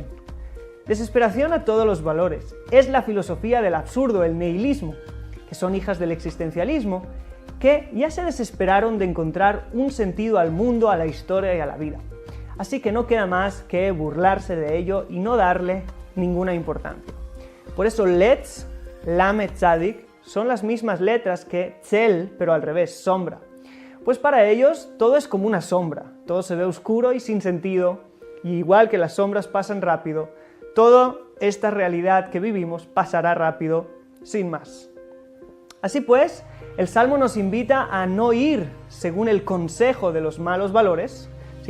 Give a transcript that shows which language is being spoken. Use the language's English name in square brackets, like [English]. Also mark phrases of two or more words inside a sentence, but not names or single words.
[Spanish] Desesperación a todos los valores. Es la filosofía del absurdo, el nihilismo, que son hijas del existencialismo, que ya se desesperaron de encontrar un sentido al mundo, a la historia y a la vida. Así que no queda más que burlarse de ello y no darle ninguna importancia. Por eso letz, [Hebrew] למד צדי, [Spanish] son las mismas letras que tzel, pero al revés, sombra. Pues para ellos todo es como una sombra, todo se ve oscuro y sin sentido, y igual que las sombras pasan rápido, toda esta realidad que vivimos pasará rápido, sin más. Así pues, el Salmo nos invita a no ir según el consejo de los malos valores, ¿sí?